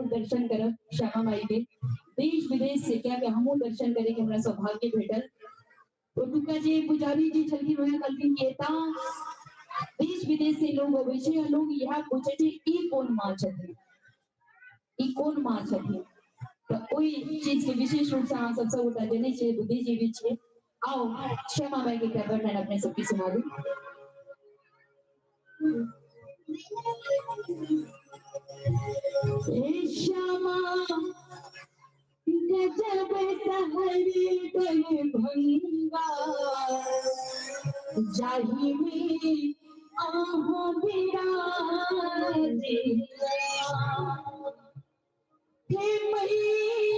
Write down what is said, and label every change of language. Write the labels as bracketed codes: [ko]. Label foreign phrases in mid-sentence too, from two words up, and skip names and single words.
[mai] दर्शन करब श्यामा माई के देश विदेश से क्या कि हमहु दर्शन करे के हमरा सौभाग्य भेटल ओतुका जे पुजारी जी छलखिन वह कहलखिन कि एता देश विदेश से लोग अबै छे लोग यह पूछे छे ई कोन मां छथिन ई कोन मां छथिन तो कोई चीज के विशेष रूप से अहाँ सब गोटा जने छे बुद्धिजीवी छे आओ श्यामा माई के कवर लाइन अपने सबके सुना दूं श्यामा गजब सहरी दरभंगा जाहि में आहो बिराजे हे मैया